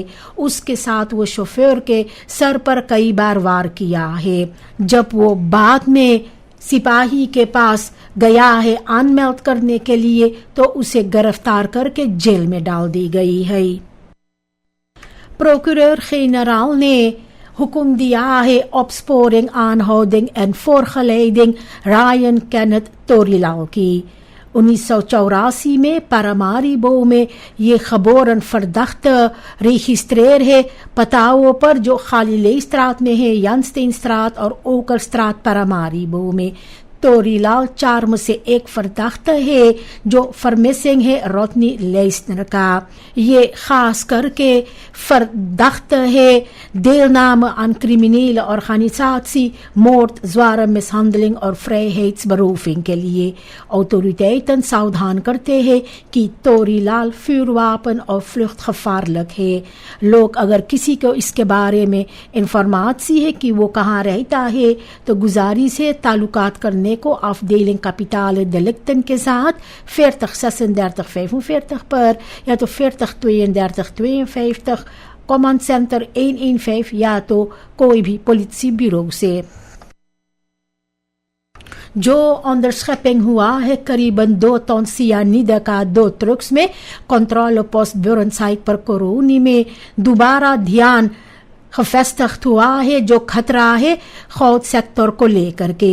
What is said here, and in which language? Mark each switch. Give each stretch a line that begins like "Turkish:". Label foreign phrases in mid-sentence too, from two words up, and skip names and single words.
Caribbean Hindustani: उसके साथ वो शोफर के सर पर कई बार वार किया है। जब वो बाद में सिपाही के पास गया है अनमेल्ड करने के लिए तो उसे गिरफ्तार करके जेल में डाल दी गई है। Procureur-generaal ने हुक्म दिया है
Dutch: opsporing, aanhouding en voorgeleiding
Caribbean Hindustani: Ryan Kenneth Torilaal की। 1984 में Paramaribo में ये
Dutch: geboren verdachte registreer
Caribbean Hindustani: है पताओं पर जो खालीलेstraat में है, Jansteenstraat और Okerstraat Paramaribo में। तोरीलाल 4 में से एक verdachte है जो vermissing है रोटनी लेस्नर का। ये खास करके
Dutch: verdachte है deelname aan criminele organisatie, moord, zware mishandeling और vrijheidsberoving
Caribbean Hindustani: के लिए। autoriteiten सावधान करते हैं कि तोरीलाल vuurwapen और
Dutch: vlucht gevaarlijk
Caribbean Hindustani: है। लोग अगर किसी को इसके बारे में इंफॉर्मेशन है कि वो कहाँ रहता है तो गुजारिश है ताल्लुकात करने को
Dutch: afdeling kapitale delicten
Caribbean Hindustani: के साथ 40 36 45 पर या तो 40 32 52
English: command center
Caribbean Hindustani: 115 या तो कोई भी पुलिस ब्यूरो से। जो onderschepping हुआ है करीबन 2 टन सियानिदा का 2 ट्रक्स में
English: control post
Caribbean Hindustani: बुरनसाइड पर कोरोनी में दोबारा ध्यान गफस्तख्त हुआ है जो खतरा है खौद सेक्टर को लेकर के।